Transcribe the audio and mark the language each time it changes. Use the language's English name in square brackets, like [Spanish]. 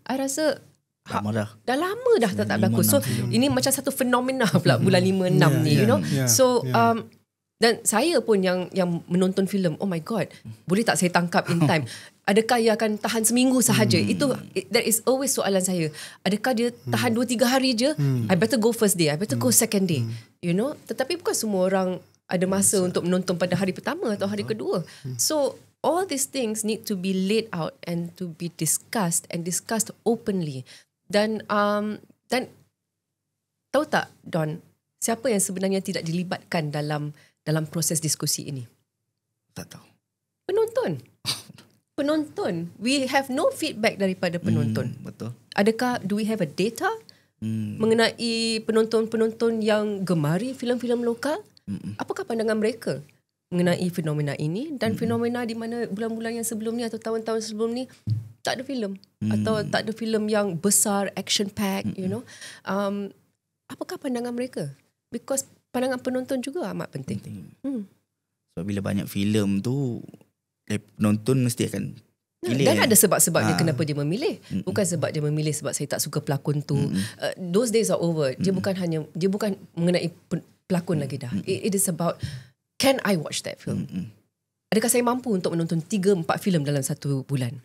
[Malay] I rasa dah lama dah tak berlaku. So ini macam satu fenomena pula bulan 5-6 ni, So dan saya pun yang menonton filem, [English] oh my god, [Malay] boleh tak saya tangkap [English] in time? [Malay] Adakah ia akan tahan seminggu sahaja? [English] That is always [Malay] soalan saya. Adakah dia tahan 2-3 hari je? [English] I better go first day, I better go second day. [Malay] Tetapi bukan semua orang ada masa untuk menonton pada hari pertama atau hari kedua. [English] So all these things need to be laid out and to be discussed openly. [Malay] Dan tahu tak, Don, siapa yang sebenarnya tidak dilibatkan dalam proses diskusi ini? Tak tahu. Penonton. [English] We have no feedback [Malay] daripada penonton. Betul. Adakah, [English] do we have a data [Malay] mengenai penonton-penonton yang gemari filem-filem lokal? Apakah pandangan mereka mengenai fenomena ini, dan fenomena di mana bulan-bulan yang sebelum ni atau tahun-tahun sebelum ni tak ada filem, atau tak ada filem yang besar, action pack, apakah pandangan mereka? Because pandangan penonton juga amat penting. Sebab bila banyak filem tu, penonton mesti akan pilih. Dan ada sebab-sebab dia kenapa dia memilih. Bukan sebab dia memilih sebab saya tak suka pelakon tu. [English] Those days are over. [Malay] Dia bukan mengenai pelakon lagi dah. [English] It is about, can I watch that film? [Malay] Adakah saya mampu untuk menonton 3-4 filem dalam satu bulan?